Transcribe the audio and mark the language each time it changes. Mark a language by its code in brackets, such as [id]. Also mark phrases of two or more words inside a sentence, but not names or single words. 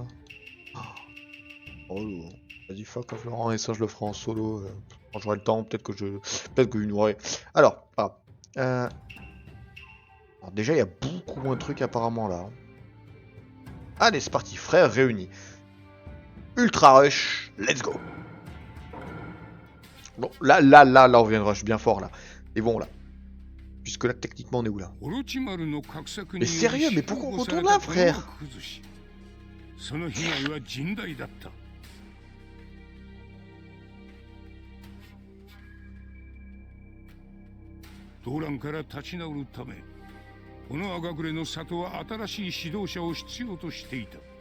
[fr] Oh, vas-y, [en] fuck off [fr] le rang S, ça je le ferai en solo. Quand j'aurai le temps, peut-être que une aurai. Alors, alors, déjà, il y a beaucoup moins de trucs apparemment là. Allez, c'est parti, frères réunis. [en] Ultra rush, let's go. [fr] Bon, là, on vient de rush bien fort là. Et bon là. Puisque là, techniquement, on est où là? Mais sérieux, mais pourquoi on retourne là, frère? [ja] 動乱から立ち直るため、この赤暮れの里は新しい指導者を必要としていた。